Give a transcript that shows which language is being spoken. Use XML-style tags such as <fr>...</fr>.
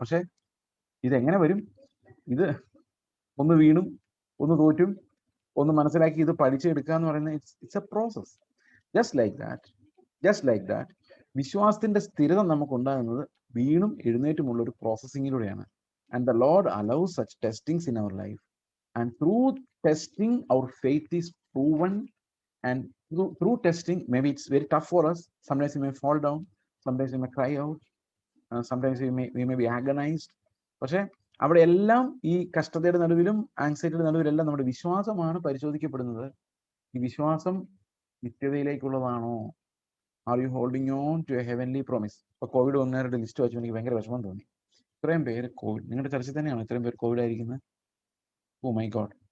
<ml>പക്ഷെ ഇതെങ്ങനെ വരും? ഇത് ഒന്ന് വീണും ഒന്ന് തോറ്റും ഒന്ന് മനസ്സിലാക്കി ഇത് പഠിച്ചെടുക്കുക എന്ന് പറയുന്നത്</ml> <en>It's a process. Just like that</en> <ml>വിശ്വാസത്തിന്റെ സ്ഥിരത നമുക്ക് ഉണ്ടാകുന്നത് വീണും എഴുന്നേറ്റുമുള്ള ഒരു പ്രോസസ്സിങ്ങിലൂടെയാണ്.</ml> <en>And the lord allows such testings in our life, and through testing our faith is proven. And through testing, maybe it's very tough for us. Sometimes we may fall down, sometimes we may cry out, sometimes we may be agonized.</en> <ml>പക്ഷെ അവിടെ എല്ലാം ഈ കഷ്ടതയുടെ നടുവിലും ആങ്സൈറ്റിയുടെ നടുവിലെല്ലാം നമ്മുടെ വിശ്വാസമാണ് പരിശോധിക്കപ്പെടുന്നത്. ഈ വിശ്വാസം നിത്യതയിലേക്കുള്ളതാണോ?</ml> <en>Are you holding on to a heavenly promise?</en> <ml>ഇപ്പൊ കോവിഡ് വന്നവരുടെ ലിസ്റ്റ് വെച്ച് എനിക്ക് ഭയങ്കര വിഷമം തോന്നി. ഇത്രയും പേര് കോവിഡ്, നിങ്ങളുടെ ചർച്ചയിൽ തന്നെയാണ് ഇത്രയും പേര് കോവിഡ് ആയിരിക്കുന്നത്.</ml> <en>Oh my God.</en>